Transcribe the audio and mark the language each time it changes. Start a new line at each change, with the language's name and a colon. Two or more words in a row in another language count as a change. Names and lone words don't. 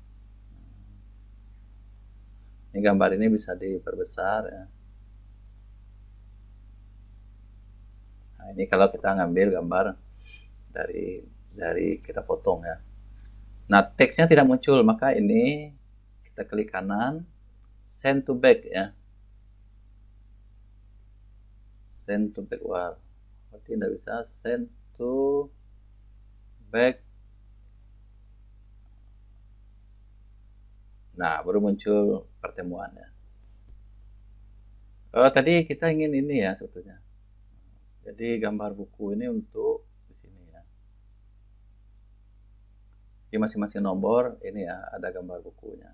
Indonesian: Ini gambar ini bisa diperbesar ya. Nah, ini kalau kita ngambil gambar dari kita potong ya. Nah, teksnya tidak muncul, maka ini kita klik kanan,
English: send to back ya. Send to back,
Indonesian: wah, berarti tidak bisa
English: send to back.
Indonesian: Nah, baru muncul pertemuannya. Tadi kita ingin ini ya sebetulnya. Jadi gambar buku ini untuk di sini ya. Di masing-masing nomor ini ya ada gambar bukunya.